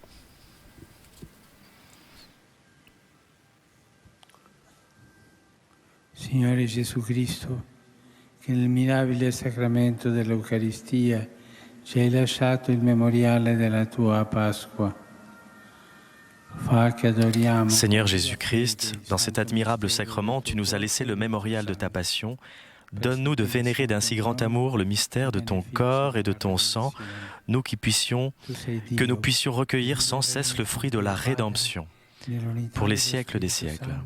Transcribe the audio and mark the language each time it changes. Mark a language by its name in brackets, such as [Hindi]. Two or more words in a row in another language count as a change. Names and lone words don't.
[Italian] Signore Gesù Cristo, che nel mirabile sacramento dell'Eucaristia ci hai lasciato il memoriale della tua Pasqua. [French] Seigneur Jésus-Christ, dans cet admirable sacrement, tu nous as laissé le mémorial de ta passion. Donne-nous de vénérer d'un si grand amour le mystère de ton corps et de ton sang, que nous puissions recueillir sans cesse le fruit de la rédemption, pour les siècles des siècles.